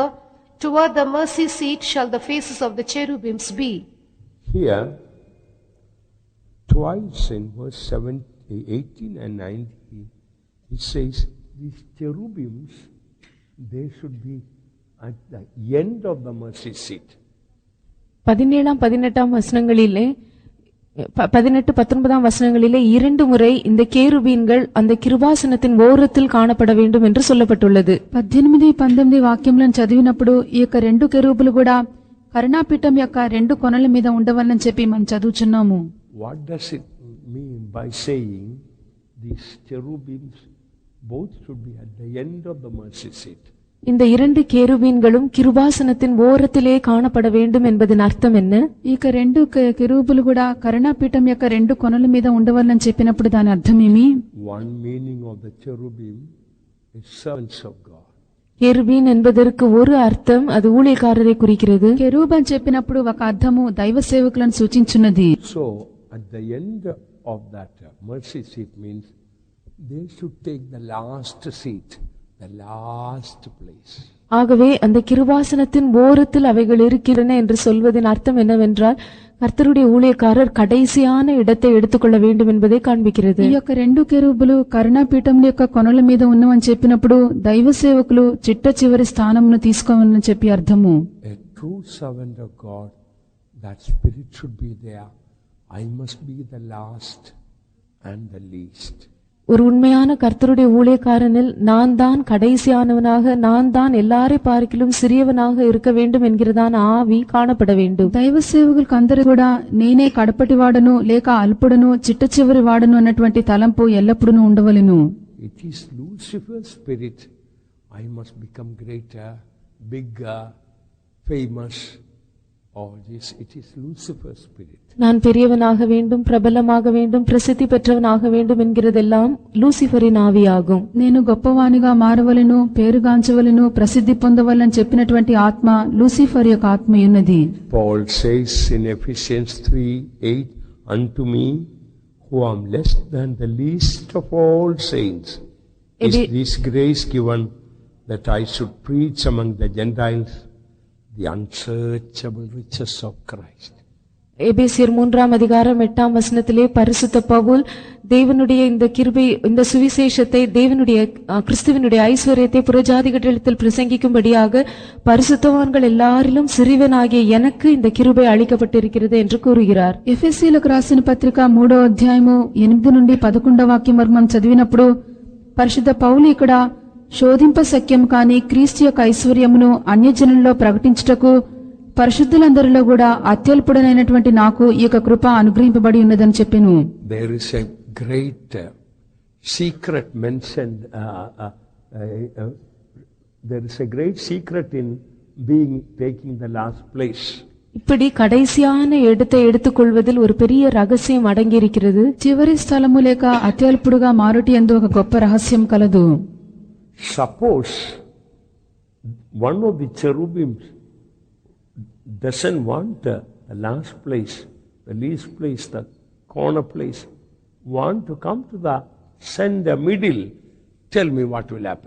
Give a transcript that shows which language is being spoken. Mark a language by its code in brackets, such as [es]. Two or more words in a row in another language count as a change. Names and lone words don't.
[en] Toward the mercy seat shall the faces of the cherubims be. Here, twice in verse 18 and 19, it says these cherubims, they should be at the end of the mercy seat. [ta] 17ஆம் 18ஆம் வசனங்களிலே 18 19ஆம் வசனங்களிலே 2 முறை இந்த கேருபீன்கள் அந்த கிருபாசனத்தின் ஓரத்தில் காணப்பட வேண்டும் என்று சொல்லப்பட்டுள்ளது. [te] 18 19 వాక్యములను చదివినప్పుడు ఈ యొక్క 2 కెరూబులు కూడా కరుణాపీఠం యొక్క 2 కొనల మీద ఉండవాలని చెప్పి మనం చదువుచున్నాము. [en] What does it mean by saying these cherubims both should be at the end of the mercy seat? [ta] இந்த 2 கேருபீன்களும் கிருபாசனத்தின் ஓரத்திலே காணப்பட வேண்டும் என்பதன் அர்த்தம் என்ன? [te] ఈ 2 కెరూబులు కూడా కరుణాపీఠం యొక్క 2 కొనల మీద ఉండవాలని చెప్పినప్పుడు దాని అర్థం ఏమి? [en] One meaning of the cherubim is servants of God. [ta] கேருபீன் என்பதற்கு ஒரு அர்த்தம், அது ஊழியக்காரரை குறிக்கிறது. [te] కెరూబ్ అని చెప్పినప్పుడు ఒక అర్థము దైవ సేవకులను సూచించున్నది. [en] So at the end of that mercy seat means they should take the last seat, the last place. [ta] ஆகவே அந்த கிருபாசனத்தின் ஓரத்தில் அவைகள் இருக்கின்றன என்று சொல்வதின் அர்த்தம் என்னவென்றால் கர்த்தருடைய ஊழியக்காரர் கடைசியான இடத்தை எடுத்துக்கொள்ள வேண்டும் என்பதை காண்பிக்கிறது. [te] ఈ యొక్క 2 కెరూబులు కరుణాపీఠం యొక్క కొనల మీద ఉన్నవని చెప్పినప్పుడు దైవ సేవకులు చిట్ట చివరి స్థానమును తీసుకోవాలని చెప్పి అర్థము. [en] A true servant of God, that spirit should be there. I must be the last and the least. [ta] ஒரு உண்மையான கர்த்தருடைய ஊழியக்காரனில் நான் தான் கடைசியானவனாக, நான் தான் எல்லாரை பார்க்கிலும் சிறியவனாக இருக்க வேண்டும் என்கிறதான ஆவி காணப்பட வேண்டும். [te] దైవ సేవకులకు అందరూ కూడా నేనే కడపటి వాడను లేక అల్పుడను చిట్ట చివరి వాడను అన్నటువంటి తలంపు ఎల్లప్పుడూ ఉండవలెను. [en] It is Lucifer's spirit. I must become greater, bigger, famous. All this, it is Lucifer's spirit. [ta] நான் பெரியவனாக வேண்டும், பிரபலமாக வேண்டும், பிரசித்தி பெற்றவனாக வேண்டும் என்கிறதெல்லாம் லூசிஃபரின் ஆவியாகும். [te] నేను గొప్పవానిగా మారవలెను, పేరుగాంచవలెను, ప్రసిద్ధి పొందవలెను చెప్పినటువంటి ఆత్మ లూసిఫర్ యొక్క ఆత్మ ఉన్నది. [en] Paul says in Ephesians 3:8, unto me who am less than the least of all saints is this grace given, that I should preach among the Gentiles the unsearchable riches of Christ. [ta] எபேசியர் 3:8 பரிசுத்த பவுல் தேவனுடைய இந்த கிருபை, இந்த சுவிசேஷத்தை, தேவனுடைய கிறிஸ்துவினுடைய ஐஸ்வர்யத்தை புறஜாதிகளிடத்தில் பிரசங்கிக்கும்படியாக பரிசுத்தவான்கள் எல்லாரிலும் சிறியவனாகிய எனக்கு இந்த கிருபை அளிக்கப்பட்டிருக்கிறது என்று கூறுகிறார். [te] ఎఫెసీయులకు రాసిన పత్రిక 3వ అధ్యాయము 8 నుండి 11వ వాక్యం వరకు మనం చదివినప్పుడు పరిశుద్ధ పౌలు ఇక్కడ శోధింప శక్యం కాని క్రీస్తు యొక్క ఐశ్వర్యమును అన్యజనుల్లో ప్రకటించుటకు పరిశుద్ధులందరిలో కూడా అత్యల్పుడనైనటువంటి నాకు ఈ యొక్క కృప అనుగ్రహింపబడి ఉన్నదని చెప్పెను. [en] There is a great secret mentioned. There is a great secret in taking the last place. [ta] இப்படி கடைசியான இடத்தை எடுத்துக்கொள்வதில் ஒரு பெரிய ரகசியம் அடங்கியிருக்கிறது. [te] చివరి స్థలము లేక అత్యల్పుడుగా మారుటి యందు ఒక గొప్ప రహస్యం కలదు. [en] Suppose one of the cherubims doesn't want the last place, the least place, the corner place, want to come to the center middle. Tell me what will happen.